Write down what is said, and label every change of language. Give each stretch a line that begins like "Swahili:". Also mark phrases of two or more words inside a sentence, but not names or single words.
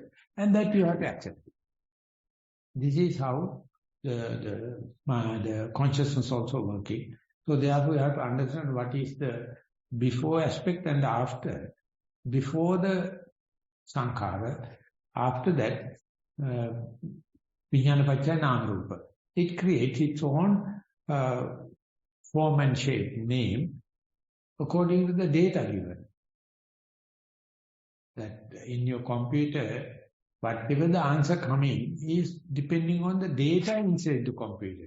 English: And that you have to accept. This is how the consciousness also working. So therefore you have to understand what is the before aspect and the after. Before the sankhara, after that,
Pali: vijnana paccaya nama rupa.
English: It creates its own form and shape, name, according to the data given. That in your computer, whatever the answer coming is depending on the data inside the computer.